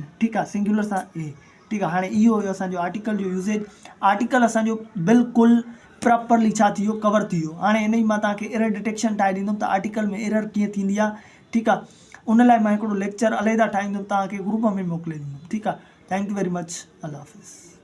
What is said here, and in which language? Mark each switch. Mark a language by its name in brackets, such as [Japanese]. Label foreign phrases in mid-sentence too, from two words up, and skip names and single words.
[Sindhi] ठीकु आहे, सिंगुलर सां ए। ठीकु आहे, हाणे इहो हुयो असांजो आर्टिकल जो यूज़ेज। आर्टिकल असांजो बिल्कुलु प्रॉपरली छा थी वियो, कवर थी वियो। हाणे इन ई मां तव्हांखे [English] error detection [Sindhi] ठाहे ॾींदुमि त आर्टिकल में एरर कीअं थींदी आहे। ठीकु आहे, उन लाइ मां हिकिड़ो लेक्चर अलहदा ठाहींदुमि, तव्हांखे ग्रुप में मोकिले ॾींदुमि। ठीकु आहे, [English] thank you very much, [Sindhi] अल्लाह हाफ़िज़।